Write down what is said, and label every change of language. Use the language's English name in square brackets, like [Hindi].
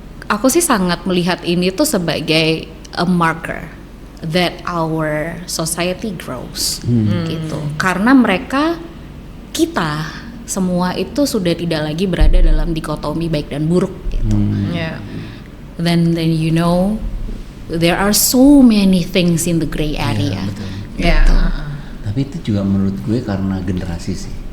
[Indonesian] Aku sih sangat melihat ini tuh sebagai [English] a marker that our society grows [Indonesian] gitu. Karena kita semua itu sudah tidak lagi berada dalam dikotomi baik dan buruk gitu. [English] Then you know there are so many things in the gray area. [Indonesian] Gitu. Tapi itu juga menurut gue karena generasi sih.